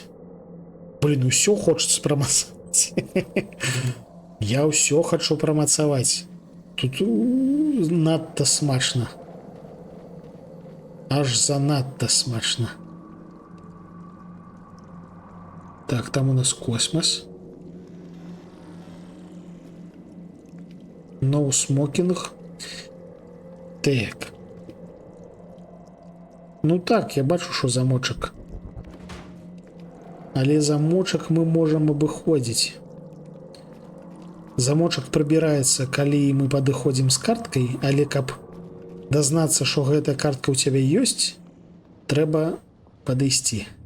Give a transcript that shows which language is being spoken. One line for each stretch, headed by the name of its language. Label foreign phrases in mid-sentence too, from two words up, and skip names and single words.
Belarusian: Блін, усё хочацца прамацаваць. Я ўсё хачу прамацаваць. Тут надта смачна. Аж занадта смачна. Так, там у нас космос.
English: No smoking.
Belarusian: Так. Ну так, я бачу, що замочак. Але замочак мы можам абыходзіць. Замочак прыбіраецца, калі мы падыходзім з карткай, але каб дазнацца, што гэтая картка ў цябе ёсць, трэба падысці.